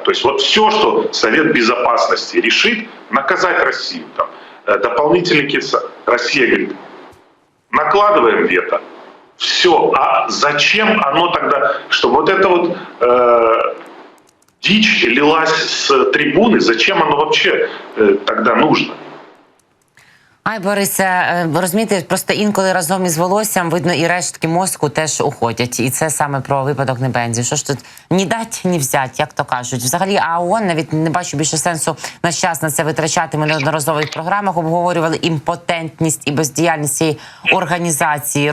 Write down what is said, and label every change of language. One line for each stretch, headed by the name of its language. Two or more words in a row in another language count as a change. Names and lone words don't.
Russian: То есть вот все, что Совет Безопасности решит, наказать Россию. Там, дополнительные Россия говорит, накладываем вето. Все. А зачем оно тогда, чтобы вот это вот дичь лилась с трибуны, зачем оно вообще тогда нужно?
Ukrainian: Ай, Борисе, розумієте, просто інколи разом із волоссям, видно, і рештки мозку теж уходять. І це саме про випадок Небензі. Що ж тут
Russian: ні дать, ні взять,
Ukrainian: як то кажуть. Взагалі, а ООН, навіть не бачу більше сенсу наш час на це витрачати. Ми неодноразово в програмах обговорювали імпотентність і бездіяльність цієї організації.